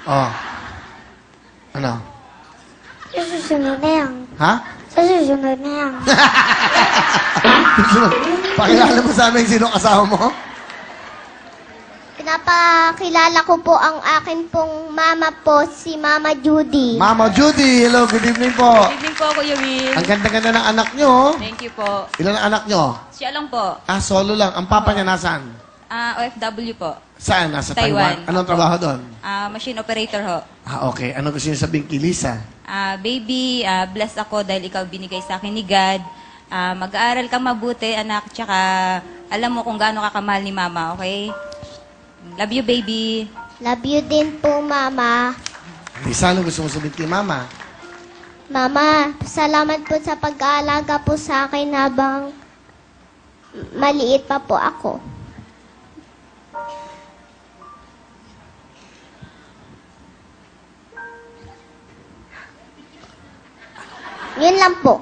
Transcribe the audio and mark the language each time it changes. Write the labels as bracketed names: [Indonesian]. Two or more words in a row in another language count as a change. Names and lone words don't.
[Filipino] Ano? Sa susunod na yan. Ha? Sa susunod na yan. Pakilala mo sa amin sino kasama mo? Pinapakilala ko po ang akin pong mama po, si Mama Judy. [English] Mama Judy, hello, good evening po. Good evening po, Kuya Will. [Filipino] Ang ganda-ganda ng anak niyo. Oh. [English] Thank you po. [Filipino] Ilan ang anak niyo? Siya lang po. Solo lang. Ang papa niya nasaan? OFW po. Saan? Nasa Taiwan. Taiwan. Anong trabaho doon? [English] Machine operator ho. Okay. [Filipino] Ano gusto niyo sabihin kay Lisa? Baby, blessed ako dahil ikaw binigay sa akin ni God. Mag-aaral ka mabuti, anak, tsaka alam mo kung gaano ka kamahal ni Mama, okay? [English] Love you, baby. Love you [Filipino] din po, Mama. Lisa, ano gusto mo sabihin kay Mama? Mama, salamat po sa pag-aalaga po sa akin habang maliit pa po ako. Yun lang po.